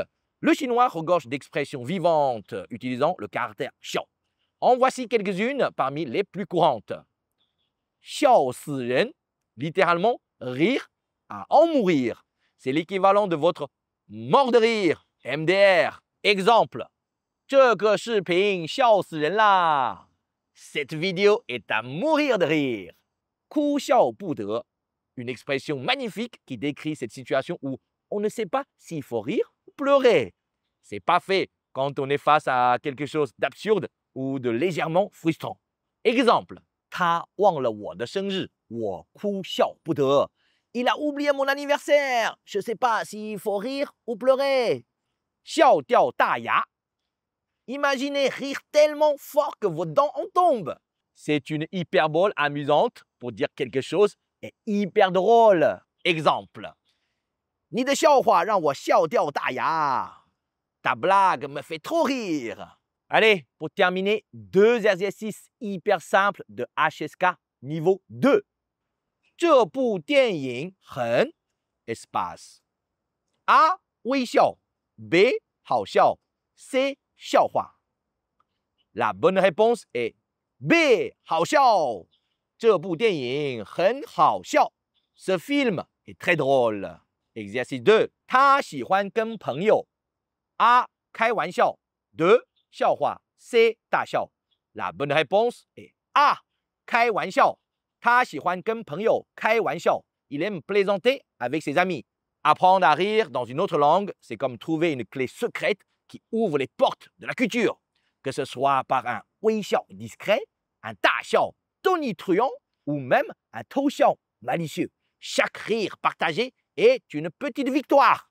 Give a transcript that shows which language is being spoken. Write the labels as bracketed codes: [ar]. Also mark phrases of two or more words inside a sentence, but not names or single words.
[fr] Le chinois regorge d'expressions vivantes utilisant le caractère xiao. En voici quelques-unes parmi les plus courantes. [zh] 笑死人, [fr] littéralement rire à en mourir. C'est l'équivalent de votre mort de rire, MDR. Exemple, [zh] 这个视频笑死人啦. [fr] Cette vidéo est à mourir de rire. [zh] 哭笑不得, [fr] une expression magnifique qui décrit cette situation où on ne sait pas s'il faut rire ou pleurer. C'est pas fait quand on est face à quelque chose d'absurde ou de légèrement frustrant. Exemple, [zh] 他忘了我的生日，我哭笑不得. [fr] Il a oublié mon anniversaire. Je ne sais pas s'il faut rire ou pleurer. [zh] 笑掉大牙. [fr] Imaginez rire tellement fort que vos dents en tombent. C'est une hyperbole amusante pour dire quelque chose est hyper drôle. Exemple, [zh] 你的笑话让我笑掉大牙. [fr] Ta blague me fait trop rire. Allez, pour terminer, 2 exercices hyper simples de HSK niveau 2. [zh] 这部电影很 espace. A. 微笑 B. 好笑 C. 笑话. [fr] La bonne réponse est B. 好笑. [zh] 这部电影很好笑. [fr] Ce film est très drôle. Exercice 2. [zh] 他喜欢跟朋友 A. 开玩笑 2. 笑话 C. 大笑. [fr] La bonne réponse est A. [zh] 开玩笑. 他喜欢跟朋友开玩笑. [fr] Il aime plaisanter avec ses amis. Apprendre à rire dans une autre langue, c'est comme trouver une clé secrète qui ouvre les portes de la culture. Que ce soit par un 微笑 discret, un 大笑 tonitruant ou même un 偷笑 malicieux. Chaque rire partagé est une petite victoire.